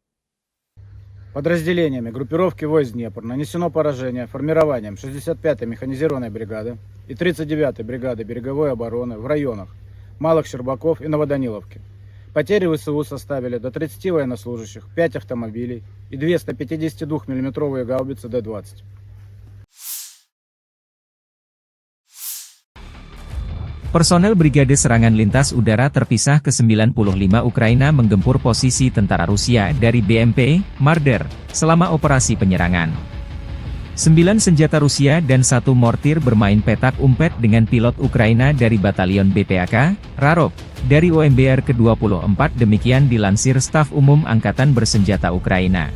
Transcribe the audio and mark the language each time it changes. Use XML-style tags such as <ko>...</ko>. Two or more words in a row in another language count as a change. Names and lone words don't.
<ru>Подразделениями группировки войск «Днепр» нанесено поражение формированием 65-й механизированной бригады и 39-й бригады береговой обороны в районах Малых Щербаков и Новоданиловки. Потери ВСУ составили до 30 военнослужащих, 5 автомобилей и 2 152 мм гаубицы Д-20.</ru> <id>Personel Brigade Serangan Lintas Udara Terpisah ke-95 Ukraina menggempur posisi tentara Rusia dari BMP, Marder, selama operasi penyerangan. 9 senjata Rusia dan 1 mortir bermain petak umpet dengan pilot Ukraina dari Batalion BPAK, Rarok, dari OMBR ke-24 demikian dilansir Staf Umum Angkatan Bersenjata Ukraina.</id>